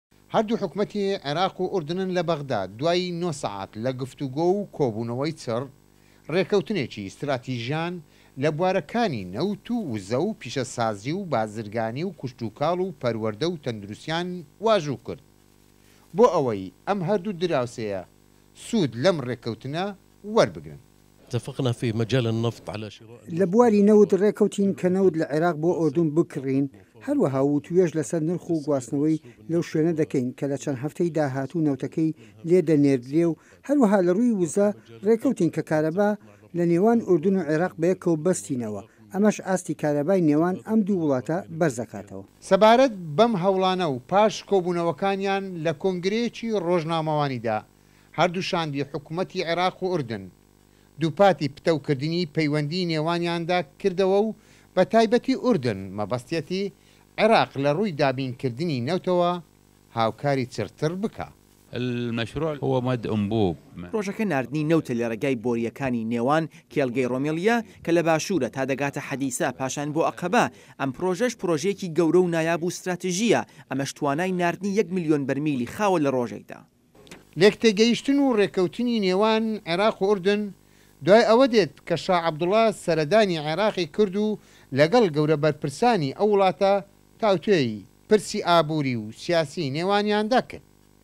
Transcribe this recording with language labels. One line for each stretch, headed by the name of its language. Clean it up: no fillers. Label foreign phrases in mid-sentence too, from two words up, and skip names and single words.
Central Kurdish: هەردوو حکومەتی عێراق و ئوردنن لە بەغداد دوای 9 سەعات لە گفتوگۆ و کۆبوونەوەی چڕ ڕێکەوتنێکی استراتیژیان لە بوارەکانی نەوت و وزە و پیشەسازی و بازرگانی و کوشتوکاڵ و پەروەردە و تەندروستیان واژوو کرد بۆ ئەوەی ئەم هەردوو دراوسەیە سوود لەم ڕێکەوتنە وەربگرن.
Arabic: اتفقنا في مجال النفط على شراء
Central Kurdish: لبواري نود ڕێکەوتین کە نەود لە عێراق بۆ ئۆردون بکڕین هەروەها و توێژ لەسەر نرخ و گواستنەوەی لەو شوێنە دەکەین کە لە چەند هەفتەی داهاتوو نەوتەکەی لێ دەنێردرێ و هەروەها لە ڕووی وزە ڕێکەوتین کە کارەبا لە نێوان ئوردون و عێراق بەیەکەوە بەستینەوە ئەمەش ئاستی کارەبای نێوان ئەم دوو وڵاتە بەرزەکاتەوە. سەبارەت بەم هەوڵانە و پاش کۆبوونەوەکانیان لە کۆنگرێکی ڕۆژنامەوانیدا هەردووشاندی حکوومەتی عێراق و ئوردن دووپاتی پتەوکردنی پەیوەندی نێوانیاندا کردەوە و بە تایبەتی ئوردن مەبەستێتی عێراق لە ڕووی دابینکردنی نەوتەوە هاوکاری چرتر بکە.
Arabic: المشروع هو مد أنبوب
Central Kurdish: پرۆژەکە ناردنی نەوتە لە ڕێگای بۆریەکانی نێوان کێڵگەی ڕۆمێلیا کە لە باشوورە تا دەگاتە حەدیسا پاشان بۆ ئەقەبا ئەم پرۆژەش پرۆژەیەکی گەورە و نایاب و استراتیژیە ئەمەش توانای ناردنی 1 ملیۆن بەرمیلی خاوە لە ڕۆژێکدا. لێکتێگەیشتن و ڕێکەوتنی نێوان عێراق و ئوردن دوای ئەوە دێت کە شاع عەبدوڵڵا سەردانی عێراقی کرد و لەگەڵ گەورە بەرپرسانی ئەو وڵاتە تاوتوێی پرسی ئابووری و سیاسی نێوانیاندا کرد.